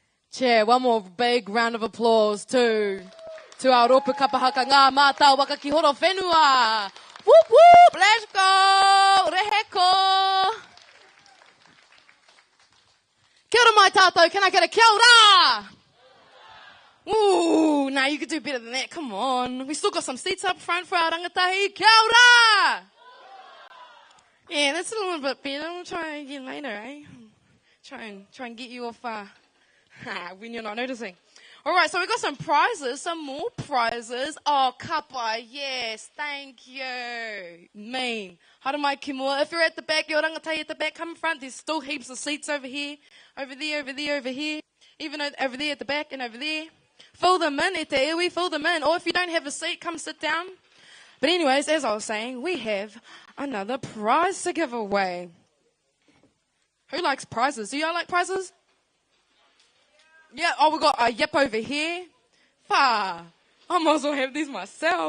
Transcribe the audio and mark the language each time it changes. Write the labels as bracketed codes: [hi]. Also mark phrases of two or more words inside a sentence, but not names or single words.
[en] Chair, one more big round of applause to our [mi] ropu kapa haka ngā Mātāwaka ki Horowhenua. [en] Whoop whoop, let's go, reheko. [mi] Kia ora mai tātou, [en] can I get a kia ora? Ooh, now you could do better than that, come on. We still got some seats up front for our rangatahi. [mi] Kia ora! [en] Yeah, that's a little bit better. We'll try again later, eh? Try and get you off when you're not noticing. All right, so we got some prizes, some more prizes. Oh, Kapa, yes, thank you. Mean. [mi] Hara mai ki mua. [en] If you're at the back, your rangatahi at the back, come in front. There's still heaps of seats over here, over here. Even over there at the back and over there. Fill them in, [mi] e te iwi, [en] fill them in. Or if you don't have a seat, come sit down. But anyways, as I was saying, we have another prize to give away. Who likes prizes? Do y'all like prizes? Yeah, oh, we got a yep over here. I might as well have these myself.